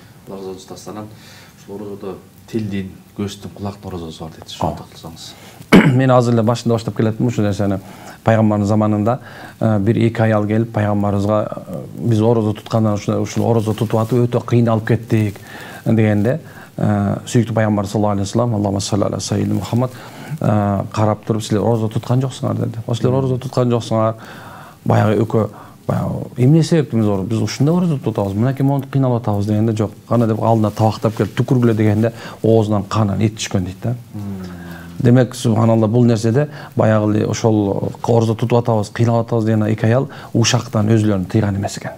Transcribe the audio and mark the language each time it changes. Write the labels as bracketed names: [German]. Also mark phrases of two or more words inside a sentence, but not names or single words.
[Kyrgyz] Орозо тутасанан ушул орозодо тилдин, көздүн, кулактын орозосу бар дейт. Ошону тактылсаңыз. Мен азыр эле башында баштап келеттим ушул нерсени. Пайгамбардын заманында бир эки аял келип пайгамбарыбызга биз орозо туткандан ушул орозо тутуп атып өтө кыйналып кеттик дегенде сүйүктүү пайгамбар [Arabic] صلى الله عليه وسلم, اللهم صل على سيدنا محمد [Kyrgyz] карап туруп, силер орозо туткан жоксуңар деди. Силер орозо туткан жоксуңар, баягы экөө эмне себептен биз ушундай орозо тутабыз, мынакей монтип кыйналып атабыз дегенде жок, кана деп алдына табактап келип түкүргүлө дегенде оозунан канан эт түшкөн дейт да. Демек, субханалла, бул нерседе баягы ошол орозо тутуп атабыз, кыйналып атабыз деген эки аял ушактан өзүлөрүн тыйган эмес экен.